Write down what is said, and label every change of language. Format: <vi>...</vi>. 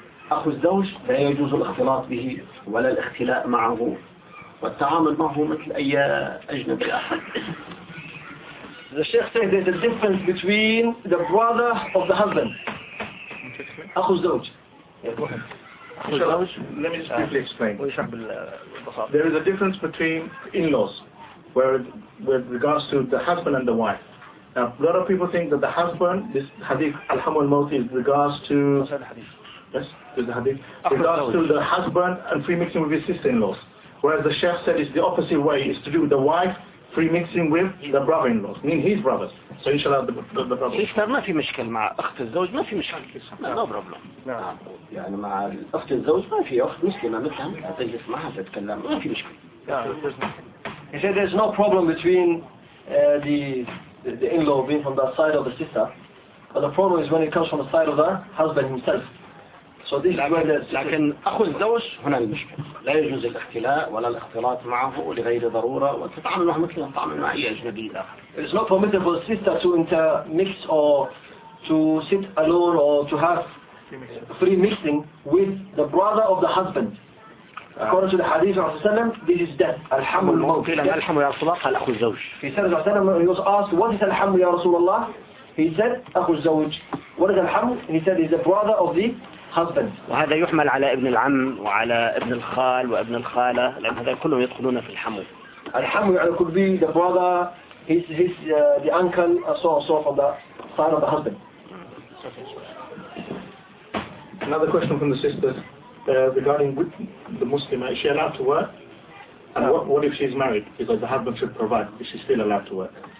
<ar>أخو الزوج لا يجوز الاختلاط به ولا الاختلاء معه والتعامل معه مثل أي أجنبي آخر.</ar> <en>The Sheikh says there's a difference between the brother of the husband.</en> <ar>أخو الزوج.</ar> <en>Let me just briefly explain. There is a difference between in-laws with regards to the husband and the wife. Now, a lot of people think that the husband, this hadith, Alhamu al-Mawti, is regards to... regards to the husband and free-mixing with his sister-in-laws. Whereas the Sheikh said it's the opposite way. It's to do with the wife free-mixing with the brother-in-laws, meaning his brothers. So inshallah, the brother.</en> <ar>Sister, ما في مشكل مع أخت الزوج ما في مشكل.</ar> <en>No problem.</en> <ar>يعني مع أخت الزوج ما في أخت مسلمة مثلاً تجلس معها تتكلم ما في مشكل.</ar> <en>He said there's no problem between the in-law being from the side of the sister, but the problem is when it comes from the side of the husband himself.</en> <ar>لكن أخو الزوج هنا المشكلة، لا يجوز الاختلاء ولا الاختلاط معه لغير ضرورة، وتتعامل معه مثل تتعامل مع أي أجنبي آخر.</ar> <en>It's not permitted for sister to intermix or to sit alone or to have free mixing with the brother of the husband. According to the Hadith of Rasulullah sallam, this is death.</en> <ar>Alhamu ya Rasulullah, قال أخو الزوج.</ar> <en>He said Rasulullah sallam, he was asked, what is alhamu ya Rasulullah? He said,</en> <ar>أخو الزوج.</ar> <en>What is alhamu? He said, he's the brother of the husband.</en> <ar>وهذا يحمل على ابن العم وعلى ابن الخال وابن الخالة، لأن هذا كلهم يدخلون في الحمو. الحمو يعني</ar> <en>could be the brother, his the uncle, so on so on, the son of the husband. Another question from the sisters regarding the Muslim, is she allowed to work? And what if she's married? Because the husband should provide. Is she still allowed to work?</en>